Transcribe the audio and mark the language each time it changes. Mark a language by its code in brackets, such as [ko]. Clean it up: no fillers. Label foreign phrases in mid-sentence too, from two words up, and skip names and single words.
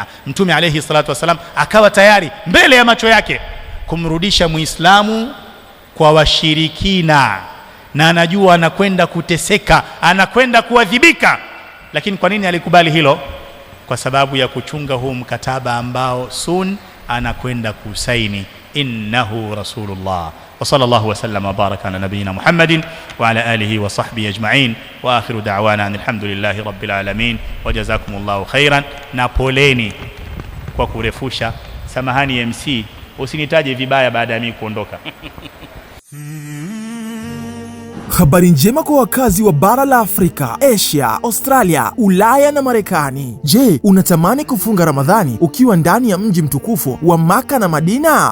[sw] Mtume [ar] عليه الصلاة والسلام [sw] akawa tayari mbele ya macho yake kumrudisha Muislamu kwa washirikina, na anajua anakwenda kuteseka, anakwenda kuadhibika. Lakini kwa nini alikubali hilo? Kwa sababu ya kuchunga huu mkataba ambao sun anakwenda kusaini. [ar] إنه رسول الله. وصلى الله وسلم وبارك على نبينا محمد وعلى آله وصحبه أجمعين، وآخر دعوانا الحمد لله رب العالمين، وجزاكم الله خيرا. [sw] Na poleni kwa kurefusha. Samahani MC, usinitaje vibaya baada ya mimi kuondoka. Habari njema kwa wakazi wa bara la Afrika, Asia, Australia, Ulaya na Marekani. Je, unatamani kufunga Ramadhani ukiwa ndani ya mji mtukufu wa Maka na Madina?